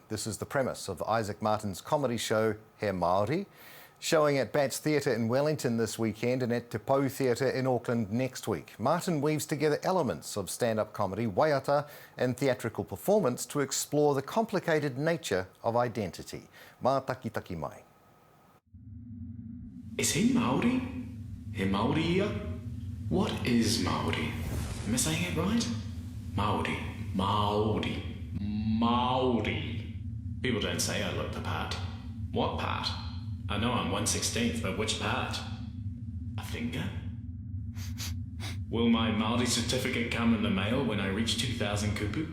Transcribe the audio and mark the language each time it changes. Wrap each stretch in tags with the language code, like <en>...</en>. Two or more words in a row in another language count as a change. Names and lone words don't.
<en>This is the premise of Isaac Martyn's comedy show, He Māori, showing at Bats Theatre in Wellington this weekend and at Te Pou Theatre in Auckland next week. Martyn weaves together elements of stand-up comedy, waiata and theatrical performance to explore the complicated nature of identity.</en> <mi>Mā taki mai.</mi> <en>Is he Māori?</en> <mi>He Māori ia?</mi> <en>What is Māori? Am I saying it right? Māori. Māori. Māori. People don't say I look the part. What part? I know I'm 1/16th, but which part? A finger? Will my Māori certificate come in the mail when I reach 2,000 kupu?</en>